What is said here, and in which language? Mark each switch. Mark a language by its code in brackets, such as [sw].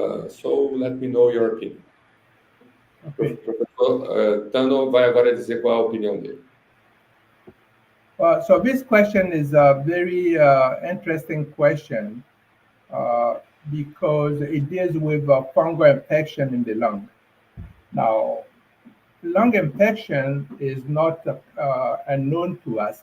[en] So let me know your opinion. Okay. [pt] Professor Tano vai agora dizer qual é a opinião dele. [en] So this question is a very interesting question because it deals with a fungal infection in the lung. Now, lung infection is not unknown to us.